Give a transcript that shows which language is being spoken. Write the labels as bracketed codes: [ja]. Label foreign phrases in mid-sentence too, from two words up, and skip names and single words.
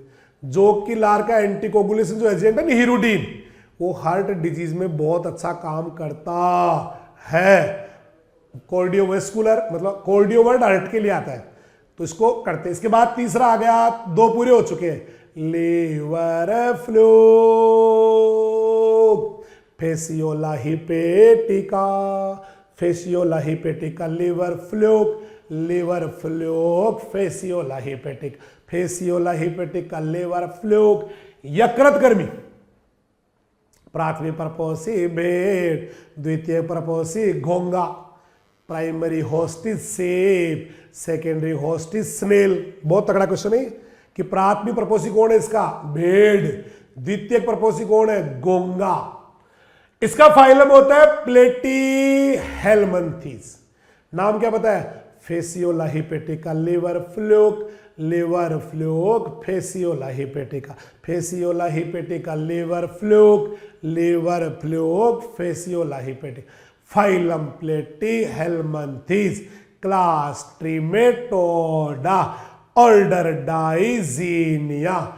[hi] जोग की लार का एंटीकोगुलेशन जो एजेंट है ना, हीरोडीन, वो [en] heart disease [hi] में बहुत अच्छा काम करता है। कार्डियोवेस्कुलर मतलब [en] cardio word heart [hi] के लिए आता है, तो इसको करते हैं। इसके बाद तीसरा आ गया, 2 पूरे हो चुके हैं, [en] liver fluke, [hi] फेसियोला हिपेटिका, फेसियोला हिपेटिका, [en] liver fluke, [hi] फेसियोला हिपेटिक, फेसियोला हिपेटिका, [en] liver fluke. [hi] यकृत गर्मी, प्राथमिक प्रपोसी भेड़, द्वितीय प्रपोसी घोंगा, [en] primary host is sheep, secondary host is snail. [hi] बहुत तगड़ा क्वेश्चन है कि प्राथमिक प्रपोसी कौन है इसका, भेड़, द्वितीय प्रपोसी कौन है, घोंगा। इसका फाइलम होता है प्लेटीहेल्मिन्थेस। नाम क्या पता है, फेसियोला हिपेटिका, [en] liver fluke, [hi] फेसियोला हिपेटिका, फेसियोला हिपेटिका, [en] liver fluke, [hi] फेसियोला हिपेटिका। [en] phylum Platyhelminthes, class Trematoda, order Digenea.